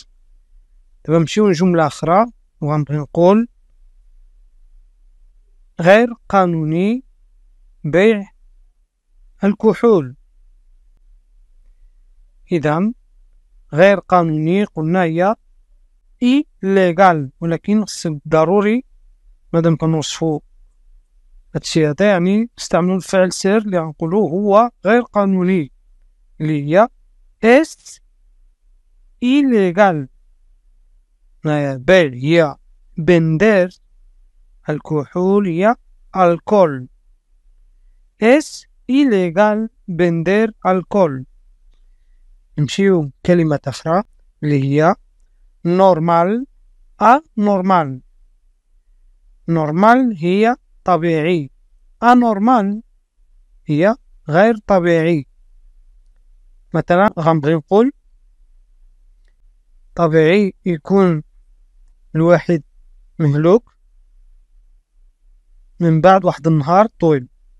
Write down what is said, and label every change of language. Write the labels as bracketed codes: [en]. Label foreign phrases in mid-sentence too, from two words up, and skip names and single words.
[ar] دابا نمشيو لجملة أخرى وغنبغي نقول غير قانوني بيع الكحول. إذا غير قانوني قلنا هي إيليغال، ولكن خصك ضروري مادام كنوصفو هادشي هذا يعني نستعملو الفعل سير اللي غنقولو هو غير قانوني اللي هي [es] es ilegal. [ar] بيع هي vender، الكحول هي الكول. [es] Es ilegal vender alcohol. [ar] نمشيو كلمة أخرى اللي هي [es] normal anormal. [ar] normal هي طبيعي، anormal هي غير طبيعي. مثلا غنبغي نقول طبيعي يكون الواحد مهلوك من بعد واحد النهار طويل.